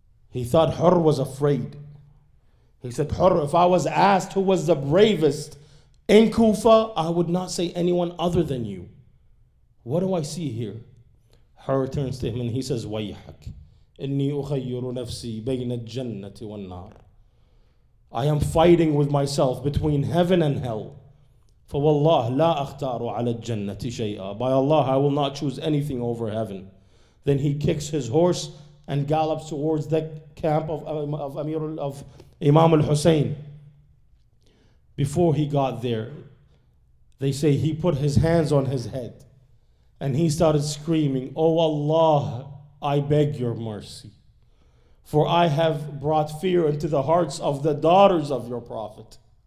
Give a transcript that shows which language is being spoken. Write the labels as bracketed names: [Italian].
[English] He thought Hur was afraid. He said, Hur, if I was asked who was the bravest in Kufa, I would not say anyone other than you. What do I see here? Hur turns to him and he says, [Arabic] Wayhak, inni ukhayyiru nafsi bayna al-jannati wal-nar. [English] I am fighting with myself between heaven and hell. [Arabic] فوالله لا أختار على الجنة شيئا. [English] By Allah, I will not choose anything over heaven. Then he kicks his horse and gallops towards the camp of Imam al-Hussein. Before he got there, they say he put his hands on his head and he started screaming, Oh Allah, I beg your mercy, for I have brought fear into the hearts of the daughters of your Prophet.